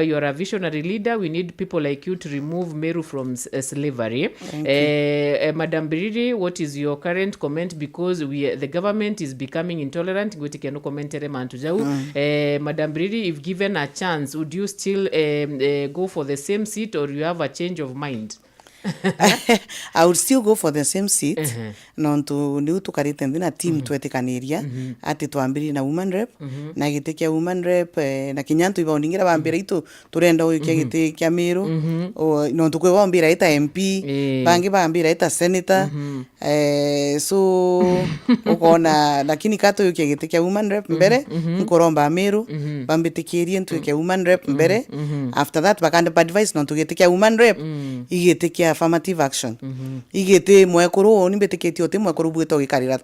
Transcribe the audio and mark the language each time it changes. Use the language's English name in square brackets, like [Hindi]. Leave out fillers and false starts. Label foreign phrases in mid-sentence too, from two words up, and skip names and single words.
[English] you are a visionary leader we need people like you to remove Meru from slavery madam Biriri what is your current comment because the government is becoming intolerant [Meru] ngwitike no commentere mantu jau [English] madam Biriri if given a chance would you still go for the same seat or you have a change of mind? I would still go for the same seat [Meru] nontu ni utukarite ndina team twetikaniria ati twambiri na [English] woman rep [Meru] na gite kia [English] woman rep [Meru] na kinyantu ibondingira bambira itu turenda uikia gite kia Meru nontu kwe bambira ita MP bangi bambira ita senator so ukona lakini kato uikia gite kia [English] woman rep [Meru] mbere nkoromba Meru bambitikirie ntu kia [English] woman rep [Meru] mbere [English] after that [Meru] bakanda advice nontu gite kia [English] woman rep [Meru] igite kia [English] affirmative action [Meru] igete mwekuru ni beteketi ote mwekuru bweto gikarira